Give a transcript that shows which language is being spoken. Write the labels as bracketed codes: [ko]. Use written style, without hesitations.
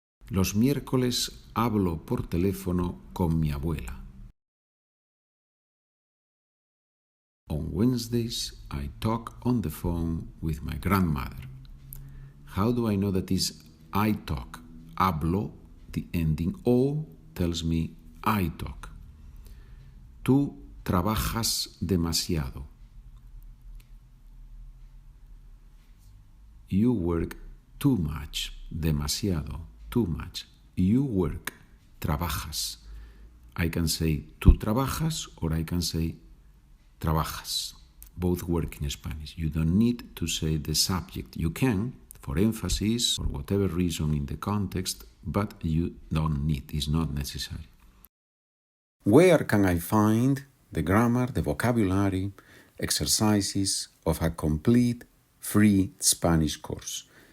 [es] Los miércoles hablo por teléfono con mi abuela. [en] On Wednesdays, I talk on the phone with my grandmother. How do I know that is I talk? Hablo, the ending O tells me I talk. [es] Tú trabajas demasiado. [en] You work too much. Demasiado. Too much. You work. Trabajas. I can say tú trabajas or I can say trabajas. Both work in Spanish. You don't need to say the subject. You can, for emphasis or whatever reason in the context, but you don't need. It's not necessary. Where can I find the grammar, the vocabulary, exercises of a complete free Spanish course?